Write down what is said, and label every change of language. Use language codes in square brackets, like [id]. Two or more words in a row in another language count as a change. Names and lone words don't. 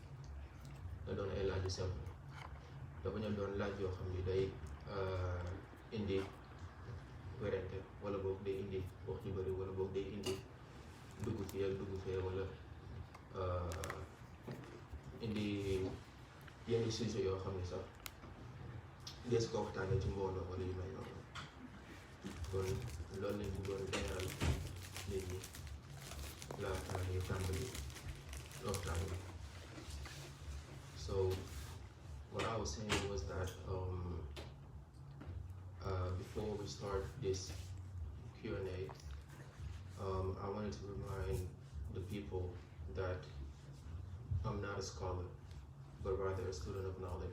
[wo] da bañ a doon laaj yoo xam ni day indi werante wala boog day indi wax ju bëri wala boog day indi dugg fii ak dugg fee wala indi yenn sujet yoo xam ni sax dees ko waxtaanee ci mbooloo wala yu mel noonu kon loolu lañ bëggoon leeral nit ñi laata ñuy tàmbali waxtaan bi. [en] So what I was saying was that before we start this Q&A, I wanted to remind the people that I'm not a scholar, but rather a student of knowledge.